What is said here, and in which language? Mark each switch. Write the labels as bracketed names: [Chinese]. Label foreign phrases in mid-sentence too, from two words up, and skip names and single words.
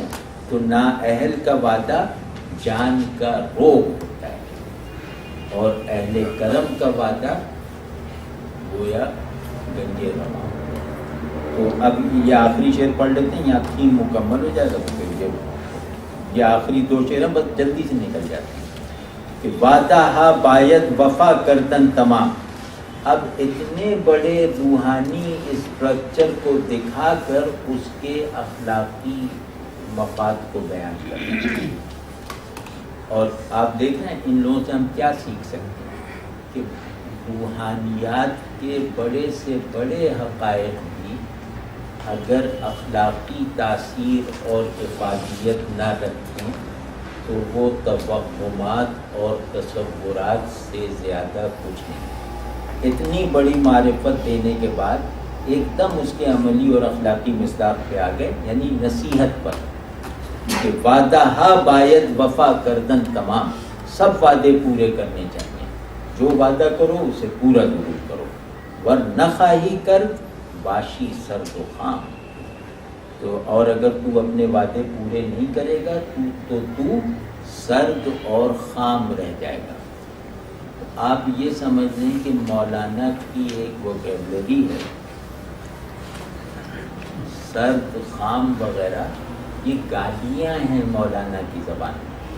[Urdu] تو نااہل کا وعدہ جان کا روگ ہوتا ہے، اور اہل کرم کا وعدہ گویا گنج رواں. تو اب یہ آخری شعر پڑھ لیتے ہیں، یہاں تھیم مکمل ہو جائے گا. تو پھر یہ آخری 2 شعر بس جلدی سے نکل جاتے ہیں. [Persian] کہ وعدہ ہا باید وفا کردن تمام. [Urdu] اب اتنے بڑے روحانی اسٹرکچر کو دکھا کر اس کے اخلاقی مفاد کو بیان کرنا. اور آپ دیکھ رہے ہیں ان لوگوں سے ہم کیا سیکھ سکتے ہیں کہ روحانیات کے بڑے سے بڑے حقائق بھی اگر اخلاقی تاثیر اور افادیت نہ رکھیں تو وہ توہمات اور تصورات سے زیادہ کچھ نہیں. اتنی بڑی معرفت دینے کے بعد ایک دم اس کے عملی اور اخلاقی مصداق پہ آ گئے، یعنی نصیحت پر کہ [Persian] وعدہ ہا باید وفا کردن تمام. [Urdu] سب وعدے پورے کرنے چاہیے، جو وعدہ کرو اسے پورا ضرور کرو. [Persian] ورنہ خواہی کر باشی سرد و خام. [Urdu] تو اور اگر تو اپنے وعدے پورے نہیں کرے گا تو سرد اور خام رہ جائے گا. آپ یہ سمجھ لیں کہ مولانا کی ایک ووکیبلری ہے، سرد خام وغیرہ یہ گالیاں ہیں مولانا کی زبان میں.